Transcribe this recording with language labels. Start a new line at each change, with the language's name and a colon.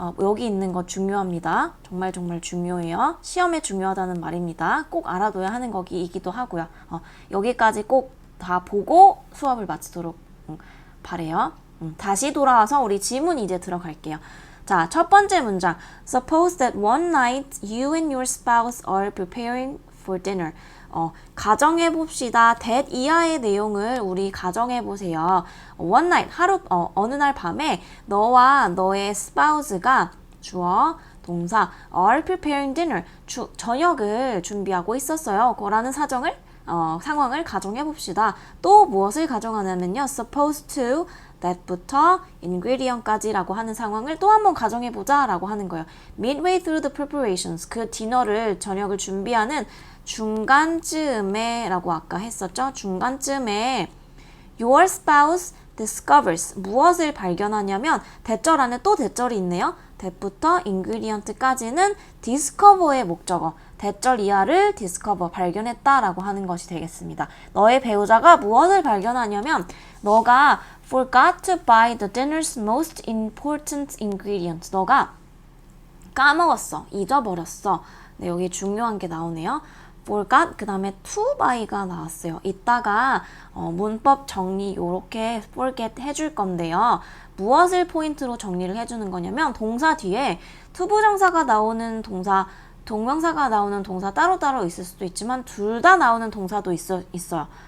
Korean: 여기 있는 거 중요합니다. 정말 중요해요. 시험에 중요하다는 말입니다. 꼭 알아둬야 하는 거기이기도 하고요. 여기까지 꼭 다 보고 수업을 마치도록 바래요. 다시 돌아와서 우리 지문 이제 들어갈게요. 자, 첫 번째 문장.
English: Suppose that one night you and your spouse are preparing for dinner.
Korean: 가정해봅시다. that 이하의 내용을 우리 가정해보세요. one night, 어느 날 밤에 너와 너의 spouse가 주어, 동사,
English: are preparing dinner,
Korean: 저녁을 준비하고 있었어요. 거라는 상황을 가정해봅시다. 또 무엇을 가정하냐면요. suppose to that부터 ingredient까지라고 하는 상황을 또 한번 가정해보자 라고 하는 거예요.
English: Midway through the preparations,
Korean: 그 디너를, 저녁을 준비하는 중간쯤에 라고 아까 했었죠. 중간쯤에
English: your spouse discovers,
Korean: 무엇을 발견하냐면 대절 안에 또 대절이 있네요. that부터 ingredient까지는 discover의 목적어, 대절 이하를 discover, 발견했다라고 하는 것이 되겠습니다. 너의 배우자가 무엇을 발견하냐면 너가
English: forgot to buy the dinner's most important ingredient.
Korean: 너가 까먹었어, 잊어버렸어. 네, 여기 중요한 게 나오네요. forgot, 그 다음에 to buy가 나왔어요. 이따가 문법 정리 요렇게 forget 해줄 건데요. 무엇을 포인트로 정리를 해주는 거냐면 동사 뒤에 투부정사가 나오는 동사, 동명사가 나오는 동사 따로따로 있을 수도 있지만 둘 다 나오는 동사도 있어요.